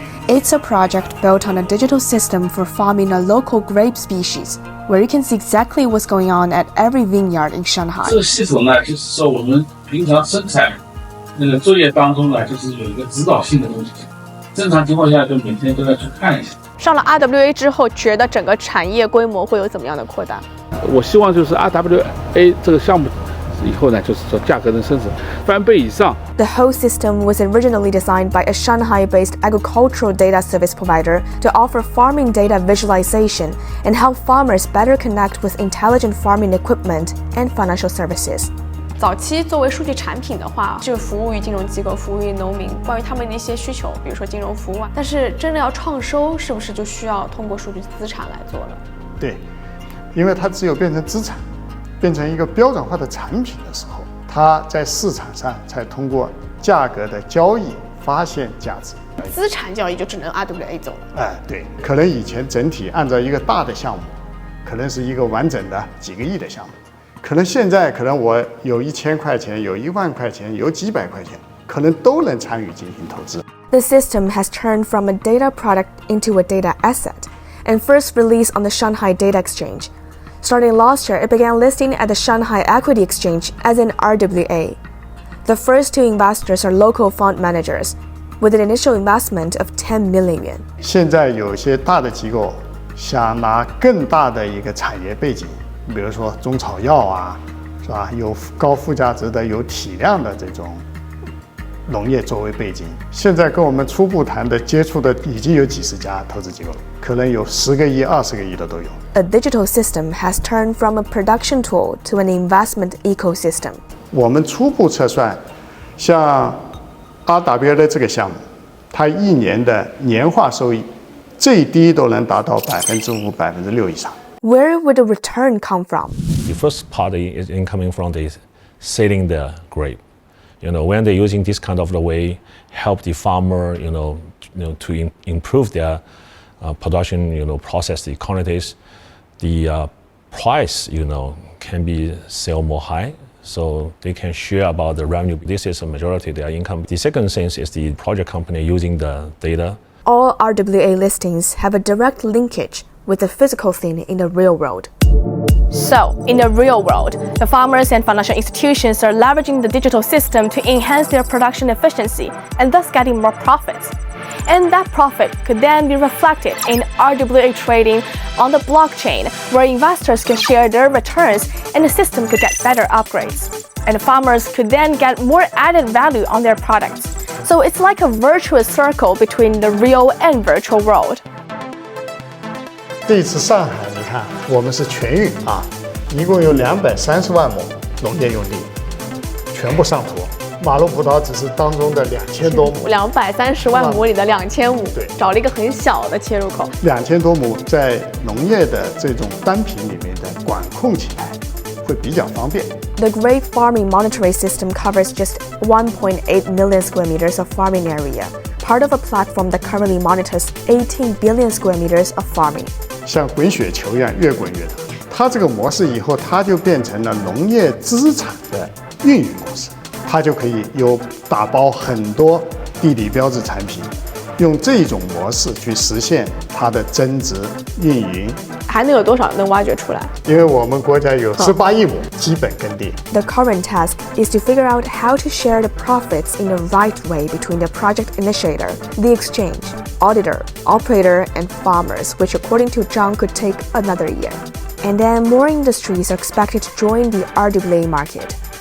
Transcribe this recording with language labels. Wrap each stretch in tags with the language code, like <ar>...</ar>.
<en>It's a project built on a digital system for farming a local grape species, where you can see exactly what's going on at every vineyard in Shanghai.</en> <zh>这个系统呢，就是说我们平常生产作业当中呢，就是有一个指导性的东西。正常情况下，就每天都要去看一下。上了 RWA 之后，觉得整个产业规模会有怎么样的扩大？我希望就是 RWA 这个项目以后呢，就是说价格能甚至翻倍以上。</zh> <en>The whole system was originally designed by a Shanghai-based agricultural data service provider to offer farming data visualization and help farmers better connect with intelligent farming equipment and financial services.</en> <zh>早期作为数据产品的话，是服务于金融机构、服务于农民，关于他们的一些需求，比如说金融服务啊。但是真的要创收，是不是就需要通过数据资产来做了？对，因为它只有变成资产，变成一个标准化的产品的时候，它在市场上才通过价格的交易发现价值。资产交易就只能 RWA 走了。对，可能以前整体按照一个大的项目，可能是一个完整的几个亿的项目。可能现在我有1000块钱，有1万块钱，有几百块钱，可能都能参与进行投资。</zh> <en>The system has turned from a data product into a data asset, and first released on the Shanghai Data Exchange. Starting last year, it began listing at the Shanghai Equity Exchange as an RWA. The first two investors are local fund managers, with an initial investment of 10 million yuan.</en> <zh>现在有些大的机构想拿更大的一个产业背景，比如说中草药啊，是吧？有高附加值的、有体量的这种农业作为背景。现在跟我们初步谈的、接触的已经有几十家投资机构了，可能有10个亿、20个亿的都有。</zh> <en>A digital system has turned from a production tool to an investment ecosystem.</en> <zh>我们初步测算，像 RWA 的这个项目，它1年的年化收益最低都能达到5%、6%以上。</zh> <en>Where would the return come from? The first party is incoming from the selling the grape. When they're using this kind of the way, help the farmer, to improve their production, process the quantities, the price, can be sell more high, so they can share about the revenue. This is a majority of their income. The second thing is the project company using the data. All RWA listings have a direct linkage with the physical thing in the real world. So, in the real world, the farmers and financial institutions are leveraging the digital system to enhance their production efficiency and thus getting more profits. And that profit could then be reflected in RWA trading on the blockchain, where investors can share their returns and the system could get better upgrades. And the farmers could then get more added value on their products. So it's like a virtuous circle between the real and virtual world.</en> <zh>这一次上海，你看我们是全域啊，一共有230万亩农业用地，全部上图。马路葡萄只是当中的2000多亩，230万亩里的2500，对，找了一个很小的切入口。 2000多亩在农业的这种单品里面的管控起来会比较方便。</zh> <en>The grape farming monitoring system covers just 1.8 million square meters of farming area, part of a platform that currently monitors 18 billion square meters of farming.</en> <zh>像滚雪球一样越滚越大。它这个模式以后，它就变成了农业资产的运营模式，它就可以有打包很多地理标志产品，用这种模式去实现它的增值运营。还能有多少能挖掘出来？因为我们国家有18亿亩基本耕地。</zh> <en>The current task is to figure out how to share the profits in the right way between the project initiator, the exchange, auditor, operator, and farmers, which according to Zhang could take another year. And then more industries are expected to join the RWA market.</en>